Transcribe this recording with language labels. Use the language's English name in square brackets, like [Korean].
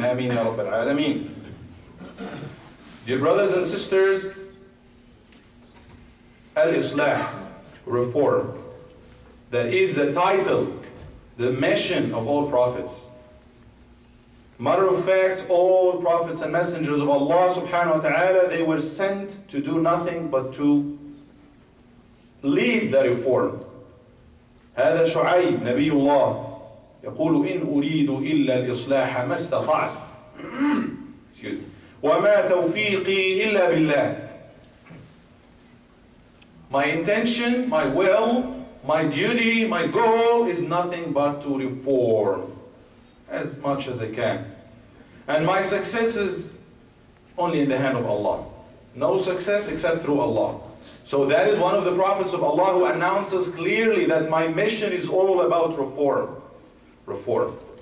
[Arabic] Ameen ya Rabbil Alameen. [English] Dear brothers and sisters, Al-Islah, reform, that is the title, the mission of all prophets. Matter of fact, all prophets and messengers of Allah subhanahu wa ta'ala, they were sent to do nothing but to lead the reform. [Arabic] هذا شعيب نبي الله يقول إن أريد إلا الإصلاح ما استطعت وما توفيقي إلا بالله. [English] My intention, my will, my duty, my goal is nothing but to reform as much as I can. And my success is only in the hand of Allah. No success except through Allah. So that is one of the prophets of Allah who announces clearly that my mission is all about reform. Reform.